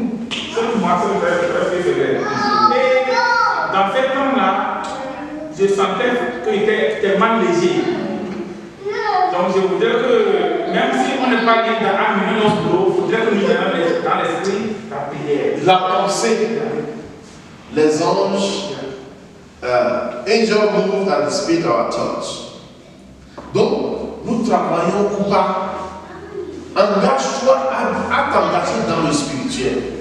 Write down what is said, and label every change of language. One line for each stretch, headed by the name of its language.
French: C'est moi, c'est vrai. Et dans ce temps-là, je sentais qu'il était tellement léger. Donc je voudrais que, même si on n'est pas lié dans un minute au boulot, il faudrait que nous ayons dans l'esprit la prière. La pensée. Les anges,
English: angels move at the speed of our thoughts.
French: Donc, nous travaillons ou pas. Engage-toi à t'engager dans le spirituel.